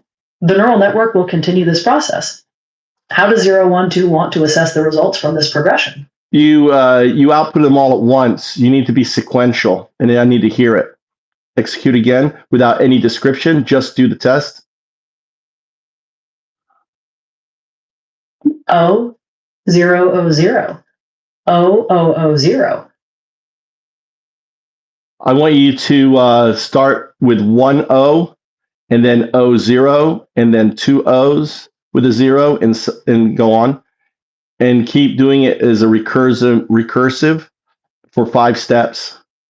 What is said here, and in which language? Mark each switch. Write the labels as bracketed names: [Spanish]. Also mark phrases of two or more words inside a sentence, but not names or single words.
[English] The neural network will continue this process. How does 0 1 2 want to assess the results from this progression? You output them all at once. You need to be sequential, and I need to hear it. Execute again without any description. Just do the test. O 0 0 0. O 0 0 0. I want you to start with one O and then O0 and then two O's with a zero and go on and keep doing it as a recursive for 5 steps.